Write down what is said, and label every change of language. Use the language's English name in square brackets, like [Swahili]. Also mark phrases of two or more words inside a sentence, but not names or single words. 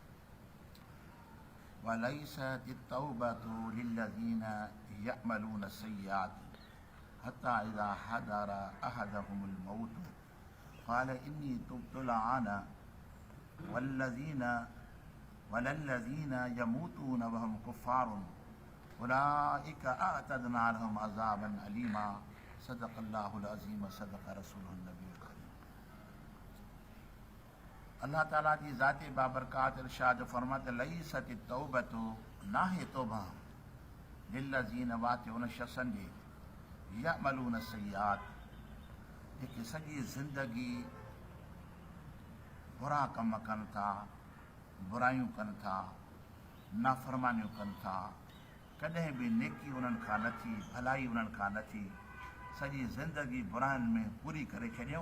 [Arabic] وليست التوبة للذين يعملون السيئات حتى إذا حضر أحدهم الموت قال إني تبت الآن وللذين يموتون وهم كفار أولئك أعتدنا لهم عذابا أليما. صدق الله العظيم وصدق رسوله النبي الكريم. [Sindhi] अल्लाह ताला जी ज़ाते बाबरकात इरशाद फरमाते [Arabic] ليست التوبة [Sindhi] नाहे तौबा लिल्लज़ीन वाते उन शख़्सनि जे [Arabic] يعملون السيئات [Sindhi] जेके सॼी ज़िंदगी बुरा कम कनि था, बुरायूं कनि था, नाफ़रमानियूं कनि था, कॾहिं बि नेकी उन्हनि खां न थी, भलाई उन्हनि खां न थी, सॼी ज़िंदगी बुराइनि में पूरी करे छॾियऊं।